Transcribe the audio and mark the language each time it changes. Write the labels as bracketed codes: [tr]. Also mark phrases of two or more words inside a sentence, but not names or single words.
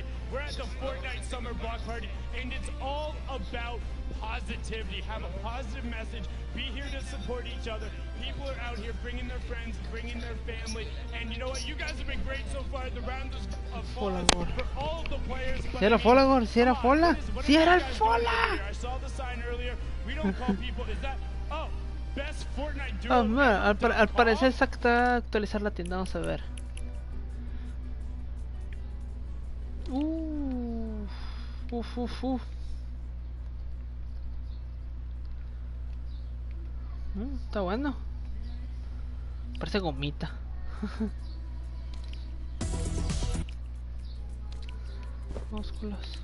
[en] We're at the Fortnite Summer Block Party, and it's all about positivity. Have a positive message. Be here to support each other. People are out here bringing their friends, bringing their family. And you know what? You guys have been great so far. The round of applause for all of the players. [es] Si era Folagor, si era Fola. Si era el Fola. [en] I saw the sign earlier. We don't call people. Is that? Oh, best Fortnite duo. [es] Oh, bueno, al parecer está actualizar la tienda. Vamos a ver. Está bueno. Parece gomita. Músculos.